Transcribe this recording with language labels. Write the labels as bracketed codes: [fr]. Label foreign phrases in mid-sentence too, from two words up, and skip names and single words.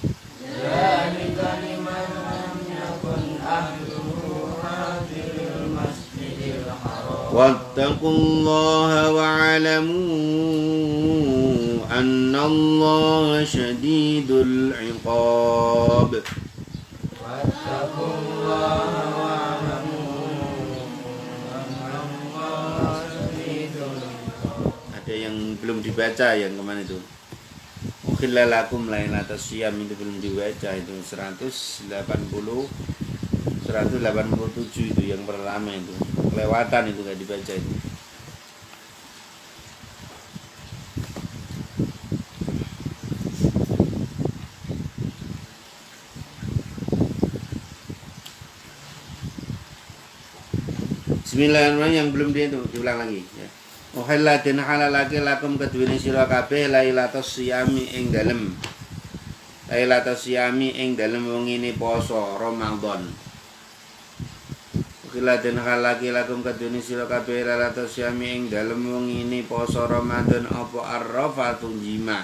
[ar] ذلك لمن لم يكن أهله حاضر المسجد واتقوا الله واعلموا أن الله شديد العقاب. واتقوا الله واعلموا أن الله شديد العقاب. [id] Ada yang belum dibaca yang kemana itu? [ar] أحل لكم ليلة الصيام [id] itu belum dibaca, itu 187 itu yang pertama itu. Kelewatan itu gak dibaca itu. Bismillahirrahmanirrahim, yang belum dia itu diulang lagi ya. [jv] Uhilla den halalake lakum kedhuwene sira kabeh [ar] ليلة الصيام [jv] ing dalem. [ar] ليلة الصيام [jv] ing dalem wengine poso Ramadan. Uhilla den halalake lakum kedhuwene sira kabeh [ar] ليلة الصيام [jv] ing dalem wengine poso Ramadan apa [ar] الرفث جماع.